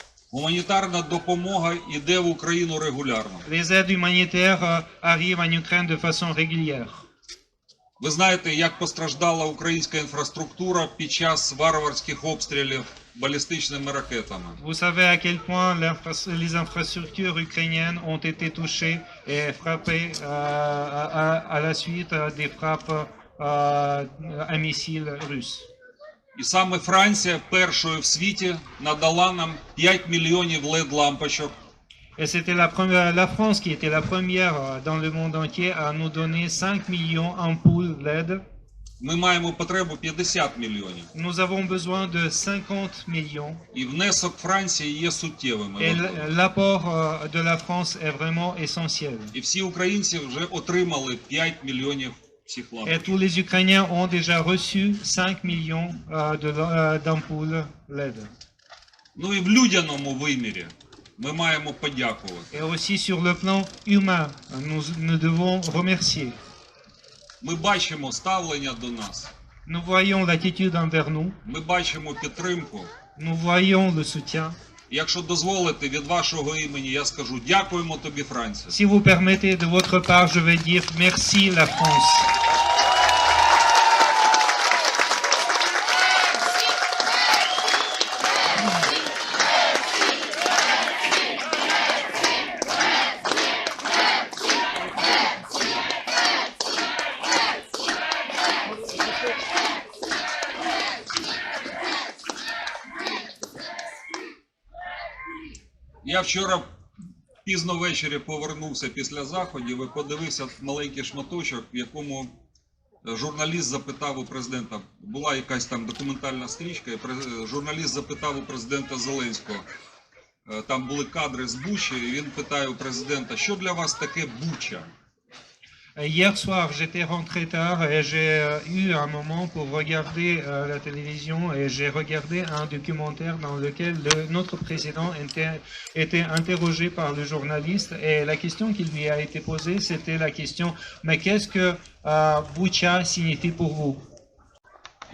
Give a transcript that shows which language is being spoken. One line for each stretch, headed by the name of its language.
Ukrainian: Гуманітарна допомога йде в Україну регулярно.
French: Les aides humanitaires arrivent en Ukraine de façon régulière.
Ukrainian: Ви знаєте, як постраждала українська інфраструктура під час варварських обстрілів балістичними ракетами.
French: Vous savez à quel point les infrastructures ukrainiennes ont été touchées et frappées à la suite des frappes à missiles russes.
Ukrainian: І саме Франція першою в світі надала нам 5 мільйонів LED-лампочок.
French: Et c'était la France qui était la première dans le monde entier à nous donner 5 millions d'ampoules LED.
Ukrainian: Ми маємо потребу 50 мільйонів.
French: Nous avons besoin de 50 millions.
Ukrainian: І внесок Франції є суттєвим.
French: Et l'apport de la France est vraiment essentiel.
Ukrainian: І всі українці вже отримали 5 мільйонів цих
French: Et
Ukrainian: лампочок.
French: tous les Ukrainiens ont déjà reçu 5 millions d'ampoules LED.
Ukrainian: Ну і в людяному вимірі ми маємо подякувати.
French: Et aussi sur le plan humain, nous devons remercier.
Ukrainian: Ми бачимо ставлення до нас.
French: Nous voyons l'attitude envers nous,
Ukrainian: Ми бачимо підтримку.
French: nous voyons le soutien.
Ukrainian: Якщо дозволите, від вашого імені я скажу дякуємо тобі, Франція.
French: Si vous permettez, de votre part, je vais dire merci la France.
Ukrainian: Я вчора пізно ввечері повернувся після заходів і подивився маленький шматочок, в якому журналіст запитав у президента, була якась там документальна стрічка, і журналіст запитав у президента Зеленського, там були кадри з Бучі, і він питає у президента, що для вас таке Буча?
French: Hier soir, j'étais rentré tard et j'ai eu un moment pour regarder la télévision et j'ai regardé un documentaire dans lequel notre président était interrogé par le journaliste et la question qui lui a été posée, c'était la question « Mais qu'est-ce que Boucha signifie pour vous ?»